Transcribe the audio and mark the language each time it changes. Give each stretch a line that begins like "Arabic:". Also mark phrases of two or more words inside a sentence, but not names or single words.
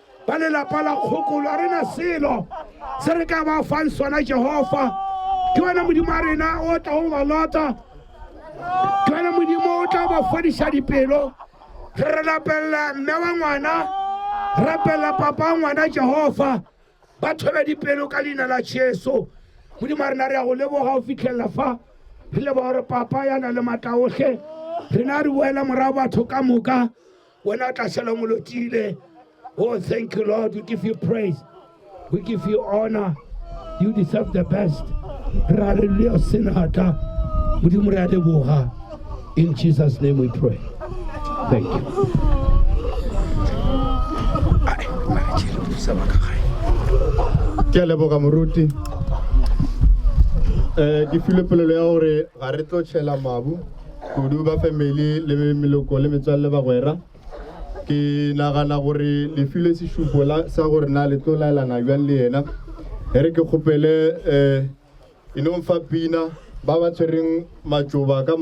Northern Sotho: ba lelapa la kgokolo a rena selo se re ka ba fang sona Jehova ke wena modimo a rena o tla o ba lota ke wena modimo o tla ba fodiša dipelo re rapella mme wa ngwana rapella papa wa ngwana Jehova ba thobe dipelo ka leina la Jesu modimo a rena re a go leboga o fitlhelela fa re leboga gore papa ya na le matla otlhe rena re boela morago batho ka moka wena o tla šala molotile.
English: Oh, thank you, Lord. We give you praise. We give you honor. You deserve the best. Hallelujah. In Jesus' name we pray. Thank you.
Northern Sotho: Ke a leboga moruti. Ke file polelo ya gore ga re tlo tšhela mabu kudu ba family le meloko le metswalle ba gwera. Ke nagana gore le file sešupo sa gore na le tlo laelana bjang le yena ge re ke kgopele fa pina ba ba tshwereng matsoba ka